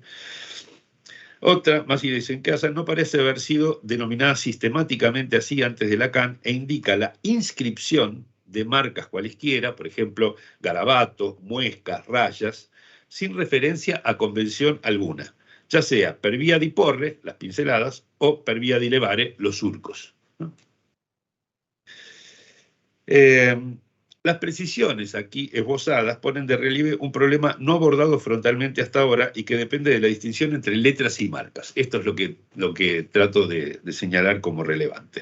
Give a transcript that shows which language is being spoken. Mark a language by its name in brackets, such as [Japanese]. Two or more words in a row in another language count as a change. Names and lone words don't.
[Spanish] Otra, más idiosincrásica, no parece haber sido denominada sistemáticamente así antes de Lacan e indica la inscripción de marcas cualesquiera, por ejemplo, garabatos, muescas, rayas, sin referencia a convención alguna, ya sea [Italian] per via di porre, [Spanish] las pinceladas, o [Italian] per via di levare, [Spanish] los surcos, ¿no? Las precisiones aquí esbozadas ponen de relieve un problema no abordado frontalmente hasta ahora y que depende de la distinción entre letras y marcas. Esto es lo que trato de señalar como relevante.